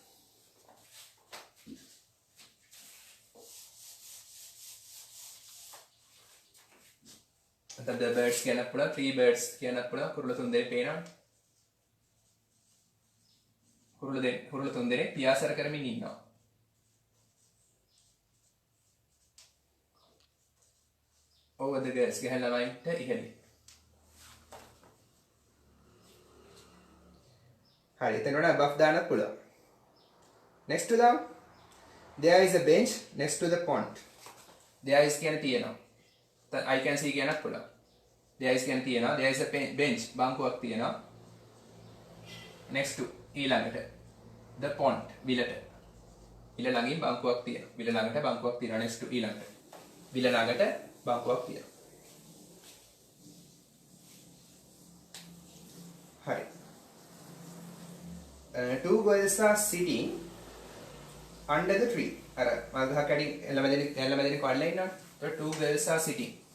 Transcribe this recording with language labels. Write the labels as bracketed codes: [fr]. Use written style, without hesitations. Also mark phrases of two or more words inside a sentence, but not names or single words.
[en] the birds [si] කියනත් පුළුවන් [en] 3 birds [si] කියනත් පුළුවන් කුරුළු තුන් දෙනෙක් පේනවනේ. කුරුළු තුන් දෙනෙක් පියාසර කරමින් ඉන්නවා. [en] over the girls [si] ගහන ළමයින්ට ඉහළින්. හරි එතන වල above දාන්නත් පුළුවන්. [en] next to them there is a bench next to the pond. there is [si] කියන්නේ තියෙනවා. [en] I can see [si] කියනත් පුළුවන්. [en] there is [si] කියන්නේ තියෙනවා. [en] there is a bench [si] බංකුවක් තියෙනවා. [en] next to ඊළඟට the pond විලට. [si] විල ළඟින් බංකුවක් තියෙනවා. විල ළඟට බංකුවක් තියෙනවා. [en] next to ඊළඟට. [si] විල ළඟට බංකුවක් තියෙනවා. හරි. [en] two girls are sitting under the tree. [si] අර මල් ගහක් අඩි එළමෙදෙනෙක් වඩලා ඉන්නවා. [en] So two girls are sitting.